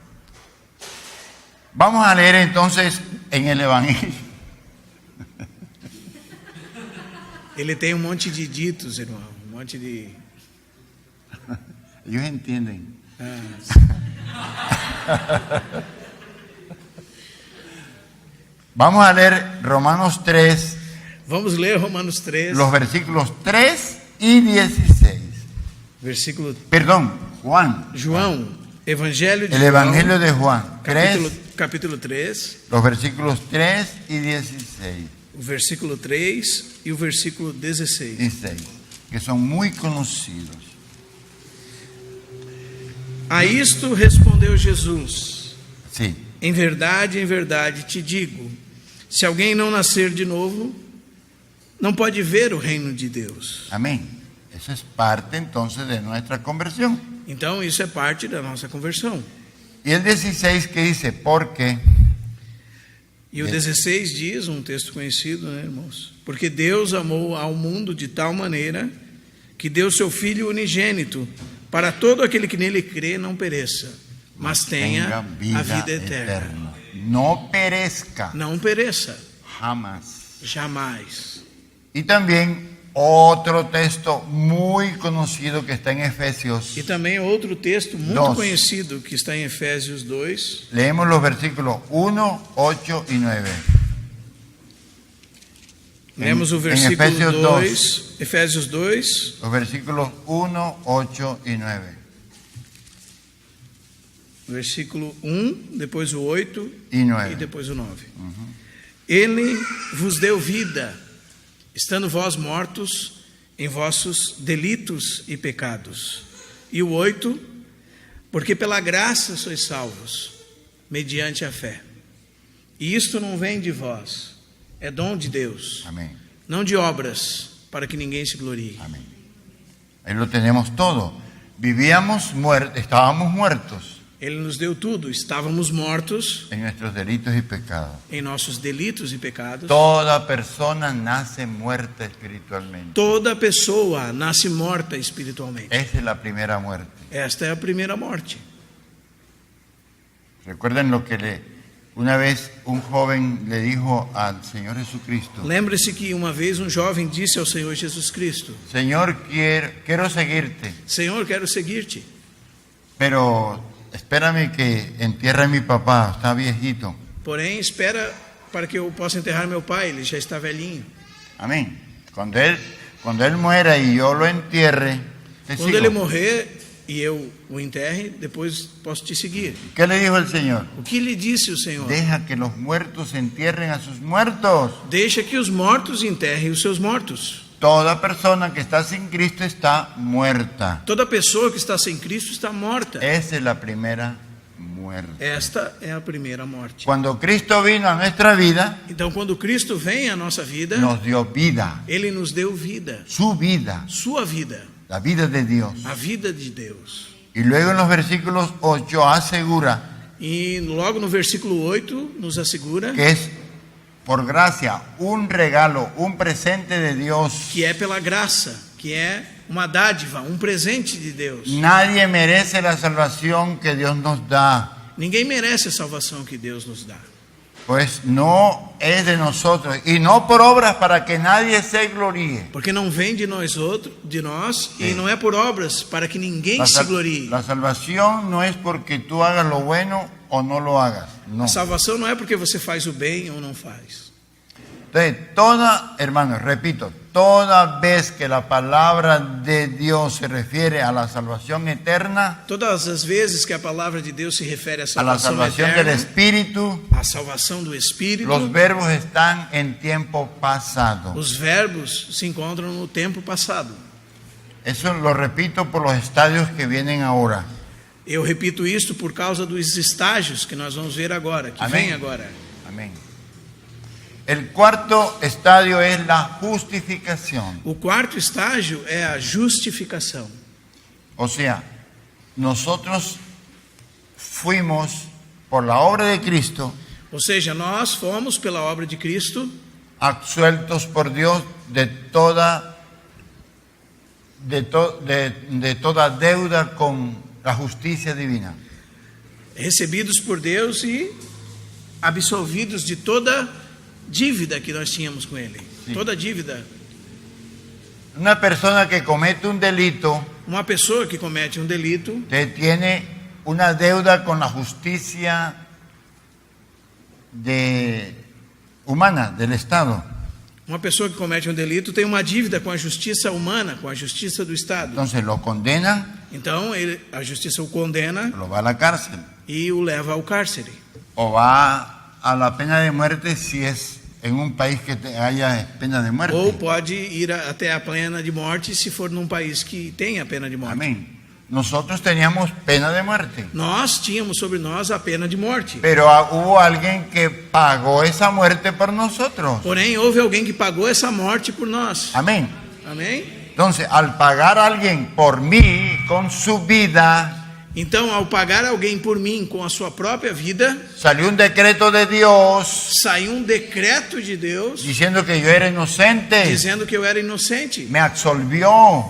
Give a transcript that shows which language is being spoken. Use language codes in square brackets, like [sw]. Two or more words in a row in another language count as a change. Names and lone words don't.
[es] Vamos a leer entonces en el Evangelio. [pt] Ele tem um monte de ditos, irmão. Um monte de... [es] Ellos entienden. Vamos a leer Romanos 3, [pt] Vamos ler Romanos 3, [es] los versículos 3 y 16. versículo... Perdón, Juan. [pt] João, Evangelho de [es] El Evangelio de Juan 3, capítulo 3, los versículos 3 y 16. [pt] o versículo 3 e o versículo 16. [es] 16, que son muy conocidos. [pt] A isto respondeu Jesus: [es] Sí. [pt] em verdade te digo, se alguém não nascer de novo, não pode ver o reino de Deus. [es] Amén. Eso es parte entonces de nuestra conversión. [pt] Então isso é parte da nossa conversão. [es] Y el 16 que dice, porque [pt] E o 16 diz, um texto conhecido, né, irmãos? Porque Deus amou ao mundo de tal maneira que deu seu Filho unigênito, para todo aquele que nele crê não pereça, mas tenha a vida eterna. [es] No perezca, [pt] Não pereça, [es] jamás. [pt] jamais. [es] Y también otro texto muy conocido que está en Efesios. [pt] E também outro texto muito [es] Dos. [pt] conhecido que está em Efésios 2. [es] Leemos los versículos 1, 8 y 9. [pt] Lemos o em versículo Efésios 2, Efésios 2, [es] Los versículos 1, 8 y 9. [pt] versículo 1, depois o 8 [es] Y 9. [pt] e depois o 9. Ele vos deu vida, estando vós mortos em vossos delitos e pecados. E o 8, porque pela graça sois salvos, mediante a fé. E isto não vem de vós, é dom de Deus, [es] Amén. [pt] não de obras, para que ninguém se glorie. [es] Amén. Ahí lo tenemos todo. Vivíamos muertos, estábamos muertos [pt] Ele nos deu tudo, estávamos mortos [es] en nuestros delitos y pecados. [pt] em nossos delitos e pecados. [es] Toda persona nace muerta espiritualmente. [pt] Toda pessoa nasce morta espiritualmente. [es] Esa es la primera muerte. [pt] Esta é a primeira morte. [es] Recuerden lo que una vez un joven le dijo al Señor Jesucristo: [pt] Lembre-se que uma vez um jovem disse ao Senhor Jesus Cristo: [es] Señor, quiero seguirte, [pt] Senhor, quero seguir-te, [es] pero espérame que entierre a mi papá, está viejito. [pt] porém espera para que eu possa enterrar meu pai, ele já está velhinho. [es] Amén. Cuando él muera y yo lo entierre, te [pt] Quando [es] sigo. [pt] ele morrer e eu o enterre, depois posso te seguir. [es] ¿Qué le dijo el Señor? [pt] O que lhe disse o Senhor? [es] Deja que los muertos entierren a sus muertos. [pt] Deixa que os mortos enterrem os seus mortos. [es] Toda persona que está sin Cristo está muerta. [pt] Toda pessoa que está sem Cristo está morta. [es] Esa es la primera muerte. [pt] Esta é a primeira morte. [es] Cuando Cristo vino a nuestra vida, [pt] Então, quando Cristo vem à nossa vida, [es] nos dio vida, [pt] Ele nos deu vida, [es] su vida, [pt] sua vida, [es] la vida de Dios. [pt] a vida de Deus. [es] Y luego en los versículos 8 asegura [pt] E logo no versículo 8 nos assegura [es] que es por gracia, un regalo, un presente de Dios. [pt] que é pela graça, que é uma dádiva, um presente de Deus. [es] Nadie merece la salvación que Dios nos da. [pt] Ninguém merece a salvação que Deus nos dá. [es] pues no es de nosotros, y no por obras para que nadie se gloríe. [pt] Porque não vem de nós e não é por obras para que ninguém se glorie. [es] La salvación no es porque tú hagas lo bueno o no lo hagas, no. [pt] A salvação não é porque você faz o bem ou não faz. [es] Entonces, hermanos, repito, toda vez que la palabra de Dios se refiere a la salvación eterna, [pt] Todas as vezes que a palavra de Deus se refere à [es] a la [pt] salvação [es] salvación del [pt] eterna, [es] Espíritu, [pt] a salvação do Espírito, [es] los verbos están en tiempo pasado. [pt] os verbos se encontram no tempo passado. [es] Eso lo repito por los estadios que vienen ahora. [pt] Eu repito isto por causa dos estágios que nós vamos ver agora, que Amém. vem agora. [es] Amén. El cuarto estadio es la justificación. [pt] O quarto estágio é a justificação. [es] O sea, nosotros fuimos por la obra de Cristo [pt] Ou seja, nós fomos pela obra de Cristo [es] absueltos por Dios de toda deuda con la justicia divina. [pt] recebidos por Deus e absolvidos de toda dívida que nós tínhamos com Ele. Sim. Toda dívida. [es] Una persona que comete un delito [pt] Uma pessoa que comete um delito [es] tiene una deuda con la justicia humana del Estado. [pt] Uma pessoa que comete um delito tem uma dívida com a justiça humana, com a justiça do Estado. [es] Entonces lo condenan, [pt] Então, a justiça o condena [es] lo va a la cárcel [pt] e o leva ao cárcere. [es] o va a la pena de muerte si es en un país que haya pena de muerte. [pt] Ou pode ir até a pena de morte se for num país que tenha pena de morte. [es] Amén. Nosotros teníamos pena de muerte, [pt] Nós tínhamos sobre nós a pena de morte. [es] pero hubo alguien que pagó esa muerte por nosotros. [pt] Porém, houve alguém que pagou essa morte por nós. [es] Amén. [pt] Amém? [es] Entonces, al pagar a alguien por mí con su vida, [pt] Então, ao pagar alguém por mim com a sua própria vida, [es] salió un decreto de Dios [pt] saiu um decreto de Deus [es] diciendo que yo era inocente, [pt] dizendo que eu era inocente. [es] me absolvió.